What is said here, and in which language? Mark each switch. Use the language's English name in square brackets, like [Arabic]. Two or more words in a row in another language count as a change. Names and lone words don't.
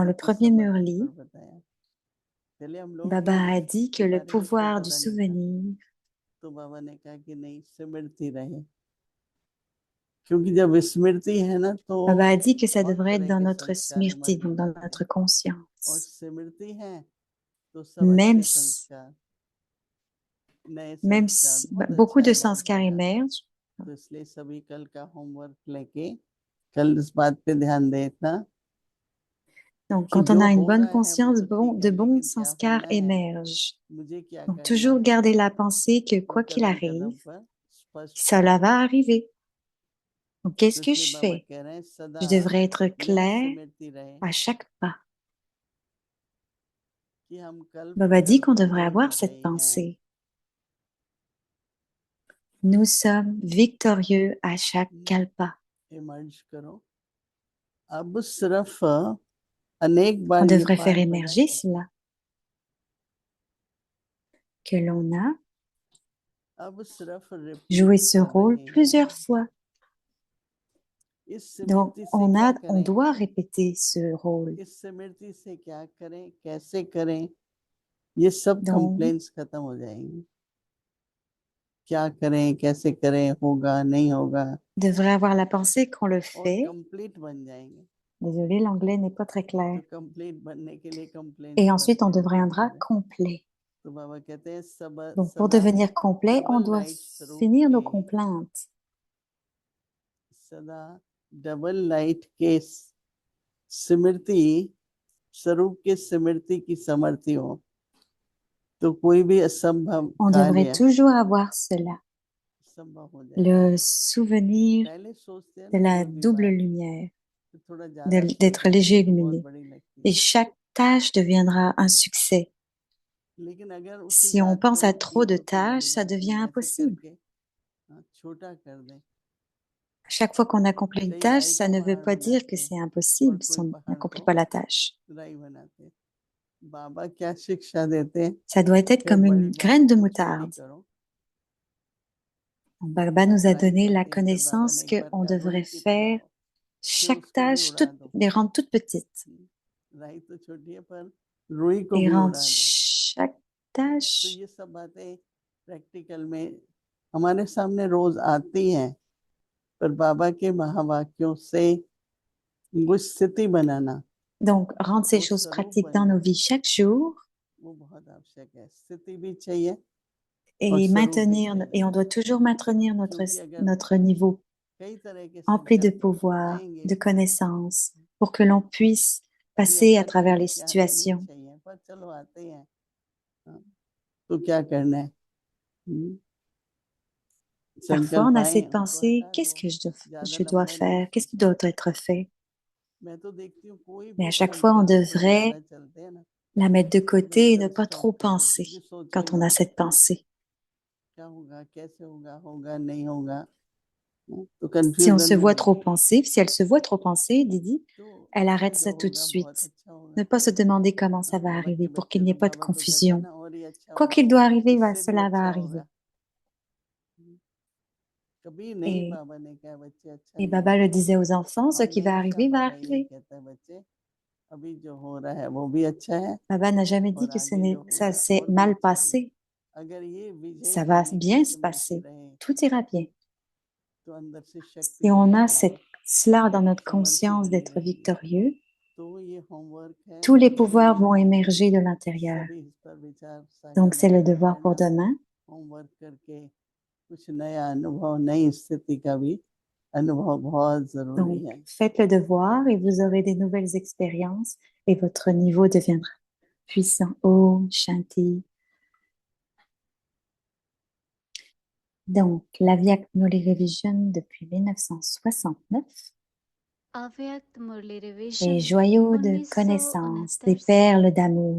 [Hindi] स्मृति [French] le [Hindi] की [French] premier [Hindi] समर्थी पर Murli, बताया। पहले हम लोगों को [French] Baba a dit que [Hindi] इसके [French] le [Hindi] बारे में कोई [French] pouvoir du [Hindi] पता नहीं था, [French] souvenir, [Hindi] तो बाबा ने कहा कि नहीं, स्मृति रहे, क्योंकि जब स्मृति है ना तो [French] Baba a dit que ça [Hindi] बहुत [French] devrait être [Hindi] तरह [French] dans [Hindi] के [French] notre [Hindi] संस्कार [French] smrti, [Hindi] इमर्ज हो [French] donc dans [Hindi] जाते [French] notre [Hindi] हैं, और [French] conscience. [Hindi] स्मृति है तो सब [French] Même [Hindi] अच्छे [French] si, [Hindi] संस्कार, नए संस्कार बहुत [French] beaucoup [Hindi] अच्छा [French] de [Hindi] इमर्ज [French] संस्कार [Hindi] होगा। [French] émergent. [Hindi] तो इसलिए सभी कल का होमवर्क लेके कल इस बात पे ध्यान देना [French] Donc, [Hindi] कि [French] quand on [Hindi] जो [French] a une [Hindi] हो [French] bonne [Hindi] रहा है वो [French] conscience, [Hindi] तो ठीक [French] de [Hindi] है, [French] bons [Hindi] लेकिन क्या [French] sanskars [Hindi] होना है, [French] émergent. [Hindi] मुझे क्या [French] Donc, [Hindi] करना [French] toujours [Hindi] है, [French] garder la pensée que [Hindi] वो [French] quoi qu'il [Hindi] कदम [French] arrive, [Hindi] कदम पर स्पष्ट हो। [French] cela va arriver. Donc, [Hindi] तो [French] qu'est-ce que [Hindi] इसलिए [French] je [Hindi] बाबा [French] fais? [Hindi] कह रहे हैं सदा [French] Je devrais être [Hindi] यह [French] clair [Hindi] स्मृति रहे [French] à chaque pas. [Hindi] कि हम कल्प [French] Baba dit [Hindi] कल्प [French] qu'on devrait [Hindi] के [French] avoir cette [Hindi] विजयी हैं। [French] pensée. Nous sommes victorieux à chaque kalpa. [Hindi] इमर्ज करो। अब सिर्फ अनेक [French] On [Hindi] बार ये [French] devrait faire [Hindi] पाठ बजा [French] émerger [Hindi] सकते [French] cela, [Hindi] हैं। [French] que l'on a [Hindi] अब सिर्फ [French] joué [Hindi] रिपीट [French] ce [Hindi] कर [French] rôle [Hindi] रहे [French] plusieurs [Hindi] हैं। [French] fois. [Hindi] इस [French] Donc, [Hindi] स्मृति से क्या [French] on [Hindi] करें, [French] doit répéter ce rôle. [Hindi] इस स्मृति से क्या करें, कैसे करें, ये सब [French] Donc, [Hindi] कंप्लेंट्स खत्म हो जाएंगी। क्या करें, कैसे करें, होगा नहीं होगा, [French] devrait avoir la pensée qu'on le [Hindi] और [French] fait. [Hindi] कंप्लीट बन जाएंगे। [French] Désolée, l'anglais n'est pas très clair. [Hindi] तो कंप्लीट बनने के लिए [French] Et [Hindi] कंप्लेंट्स [French] ensuite, on [Hindi] बनते [French] deviendra [Hindi] हैं। [French] complet. [Hindi] तो बाबा कहते हैं [French] Donc, pour [Hindi] सदा [French] devenir complet, on [Hindi] डबल [French] doit [Hindi] लाइट स्वरूप [French] finir nos [Hindi] के, [French] complaintes. [Hindi] सदा [English] double light [Hindi] के स्मृति स्वरूप के स्मृति की समर्थी हो, तो कोई भी असंभव [French] On devrait [Hindi] कार्य [French] toujours avoir cela, [Hindi] संभव हो जाएगा। [French] le souvenir [Hindi] पहले सोचते हैं [French] de [Hindi] ना [French] la [Hindi] कोई भी [French] double [Hindi] बात, [French] lumière, [Hindi] तो थोड़ा ज्यादा [French] d'être [Hindi] सोचेंगे [French] léger [Hindi] तो बहुत [French] illuminé. [Hindi] बड़ी लगती [French] Et [Hindi] है। [French] chaque tâche deviendra un succès. [Hindi] लेकिन अगर उसी [French] Si on [Hindi] बात [French] pense [Hindi] को [French] à trop [Hindi] एक [French] de [Hindi] होती बड़ी [French] tâches, ça [Hindi] बात [French] devient [Hindi] नहीं, ऐसे [French] impossible. [Hindi] करके छोटा कर दें। [French] À chaque fois qu'on accomplit une [Hindi] कई [French] tâche, [Hindi] राई [French] ça [Hindi] को [French] ne veut [Hindi] पहाड़ [French] pas dire que [Hindi] बनाते हैं [French] c'est [Hindi] और [French] impossible si [Hindi] कोई [French] on [Hindi] पहाड़ [French] n'accomplit [Hindi] को [French] pas la tâche. [Hindi] राई बनाते हैं। बाबा क्या शिक्षा देते हैं, [French] Ça doit être [Hindi] कि [French] comme [Hindi] बड़ी [French] une [Hindi] बात [French] graine de [Hindi] को छोटी [French] moutarde. [Hindi] करो। [French] Baba nous a [Hindi] राई [French] donné la [Hindi] कहते हैं, फिर बाबा [French] connaissance [Hindi] ने एक बार [French] qu'on [Hindi] कहा रुई [French] devrait [Hindi] की तरह [French] faire [Hindi] हो, फिर [French] chaque [Hindi] उसको भी [French] tâche, [Hindi] उड़ा दो। [French] les rendre toutes petites. [Hindi] राई तो छोटी है पर रुई को [French] Et [Hindi] भी [French] rendre [Hindi] उड़ा दो। [French] chaque [Hindi] तो [French] tâche. [Hindi] ये सब बातें प्रैक्टिकल में हमारे सामने रोज आती हैं, पर बाबा के महावाक्यों से वो स्थिति बनाना, [French] Donc, rendre ces [Hindi] वो [French] choses [Hindi] स्वरूप [French] pratiques [Hindi] बन [French] dans nos [Hindi] जाना, [French] vies chaque jour [Hindi] वो बहुत आवश्यक है। स्थिति भी चाहिए और [French] et [Hindi] स्वरूप भी [French] maintenir, et [Hindi] चाहिए, [French] on doit toujours maintenir [Hindi] क्योंकि अगर [French] notre niveau [Hindi] कई तरह के [French] empli de [Hindi] संकल्प [French] pouvoir, [Hindi] आएंगे [French] de connaissances, pour que l'on puisse [Hindi] कि अब [French] passer à [Hindi] हर [French] travers les [Hindi] समय के आने नहीं [French] situations. [Hindi] चाहिए, पर चलो आते हैं, हाँ, तो क्या करना है, [French] Parfois, on [Hindi] संकल्प [French] a [Hindi] आए [French] cette [Hindi] उनको [French] pensée, [Hindi] हटा [French] qu'est-ce [Hindi] दो, [French] que [Hindi] ज्यादा [French] je dois [Hindi] लंबे नहीं [French] faire? Qu'est-ce qui [Hindi] सोचना। [French] doit être fait? [Hindi] मैं तो देखती हूँ कोई [French] Mais [Hindi] भी [French] à chaque fois, on [Hindi] संकल्प थोड़े ज्यादा [French] devrait [Hindi] चलते हैं ना, [French] la mettre de [Hindi] तो [French] côté et ne [Hindi] तुरंत [French] pas [Hindi] स्टॉप [French] trop [Hindi] कर दो, [French] penser [Hindi] क्योंकि सोचे [French] quand on a [Hindi] मत [French] cette pensée. [Hindi] क्या होगा, कैसे होगा, होगा नहीं होगा, तो [French] Si on se [Hindi] कंफ्यूजन [French] voit [Hindi] नहीं [French] trop [Hindi] होगा। [French] penser, si elle se voit trop penser, Didi, [Hindi] तो [French] elle [Hindi] ये [French] arrête ça [Hindi] जो [French] tout de [Hindi] होगा बहुत [French] suite. [Hindi] अच्छा होगा। [French] Ne pas se demander comment ça [Hindi] हाँ, [French] va [Hindi] बाबा [French] arriver [Hindi] के [French] pour qu'il [Hindi] बच्चे [French] n'y ait [Hindi] तो [French] pas de [Hindi] बाबा को कहते हैं [French] confusion. [Hindi] ना और ही अच्छा [French] Quoi [Hindi] होगा, [French] qu'il doit arriver, [Hindi] इससे भी [French] cela va [Hindi] अच्छा [French] arriver. [Hindi] होगा। कभी नहीं [French] Et, [Hindi] बाबा ने कहा बच्चे अच्छा [French] et [Hindi] नहीं [French] Baba le [Hindi] होगा, [French] disait aux enfants, ce qui va [Hindi] हमेशा [French] arriver va [Hindi] बाबा यही [French] arriver. [Hindi] कहता है बच्चे अभी जो हो रहा है वो भी अच्छा है [French] Baba n'a jamais dit [Hindi] और [French] que [Hindi] आगे जो [French] ça [Hindi] होगा [French] s'est [Hindi] और भी [French] mal [Hindi] अच्छा होगा। [French] passé. [Hindi] अगर ये विजय [French] Ça [Hindi] की [French] va bien se [Hindi] स्मृति [French] passer. [Hindi] रहे [French] Tout ira bien. [Hindi] तो अंदर से शक्ति [French] Si on [Hindi] मिली [French] a [Hindi] रहेगी, [French] cela dans notre [Hindi] समर्थी [French] conscience [Hindi] बनी [French] d'être [Hindi] रहेगी। [French] victorieux, [Hindi] तो ये होमवर्क है [French] tous les [Hindi] कल के [French] pouvoirs [Hindi] लिए, [French] vont émerger de l'intérieur. [Hindi] सभी इस पर विचार [French] Donc, [Hindi] साझा [French] c'est le [Hindi] करते [French] devoir pour [Hindi] रहना, [French] demain. [Hindi] होमवर्क करके कुछ नया अनुभव, नई स्थिति का भी अनुभव बहुत जरूरी [French] Donc, [Hindi] है। [French] faites le devoir et vous aurez des nouvelles expériences et votre niveau deviendra puissant. [Hindi] ओम शांति. [French] Donc, la Via Murli Revision depuis 1969, [Hindi] अव्यक्त मुरली [French] les [Hindi] रिविजन [French] joyaux de connaissance, [Hindi] 1969 [French] des [Hindi] से [French] perles d'amour.